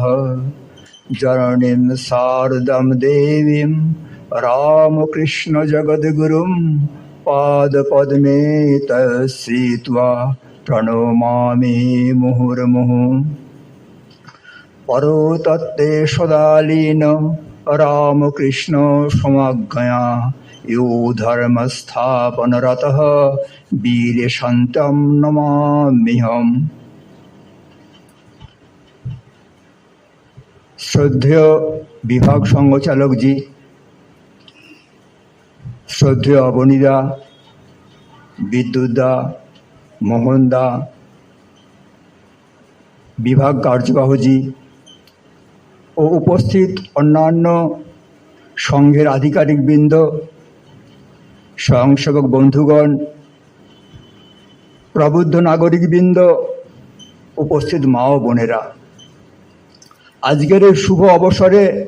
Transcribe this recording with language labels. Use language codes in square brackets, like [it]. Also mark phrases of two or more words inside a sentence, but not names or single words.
[sa] जननीं शारदां देवीं रामकृष्णजगद्गुरुं पादपद्मे तस्थित्वा प्रणमामि मुहुर्मुहुः। परतत्ते सदालीन रामकृष्ण समज्ञया यो धर्मस्थापनरतः वीरशन्तं नमाम्यहम्। [bn] শ্রদ্ধেয় বিভাগ সংঘচালক জি, শ্রদ্ধেয় অবনীদা, বিদ্যুৎদা, মোহনদা, বিভাগ কার্যবাহী ও উপস্থিত অন্যান্য সংঘের আধিকারিকবৃন্দ, স্বয়ংসেবক বন্ধুগণ, প্রবুদ্ধ নাগরিকবৃন্দ, উপস্থিত মা ও বোনেরা, আজকের এই শুভ অবসরে